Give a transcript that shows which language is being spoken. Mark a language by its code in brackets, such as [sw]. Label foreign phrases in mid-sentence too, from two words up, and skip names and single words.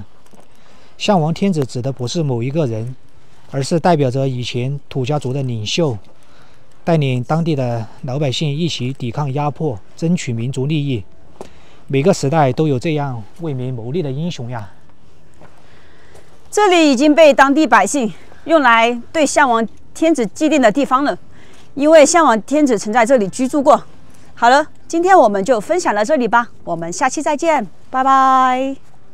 [zh] 項王天子指的不是某一個人，而是代表着以前土家族的領袖，帶領當地的老百姓一起抵抗壓迫，爭取民族利益。每個時代都有這樣為民謀利的英雄呀。這裡已經被當地百姓用來對項王天子祭奠的地方了，因為項王天子曾在這裡居住過。好了，今天我們就分享到這裡吧，我們下期再見，拜拜。